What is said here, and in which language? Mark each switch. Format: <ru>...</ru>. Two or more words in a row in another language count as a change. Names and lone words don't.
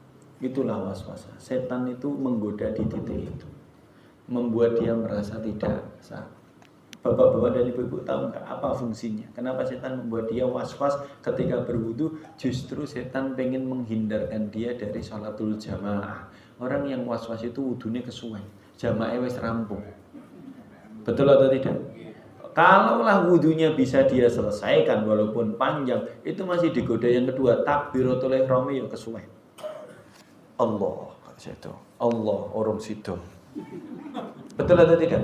<id>Setan itu menggoda di titik itu, membuat dia merasa tidak sah. Bapak-bapak dan ibu-ibu tahu nggak apa fungsinya? Kenapa setan membuat dia was-was ketika berwudu? Justru setan pengen menghindarkan dia dari</id> <ar>sholatul jamaah.</ar> <id>Orang yang was-was itu wudunya kesuwen, jamaah</id> <jv>wis rampung.</jv> <id>Betul atau tidak? Kalaulah wudunya bisa dia selesaikan walaupun panjang, itu masih digoda yang kedua,</id> <ar>takbiratul ihram</ar> <id>ya kesuwen. Allah orang situ. Betul atau tidak?</id>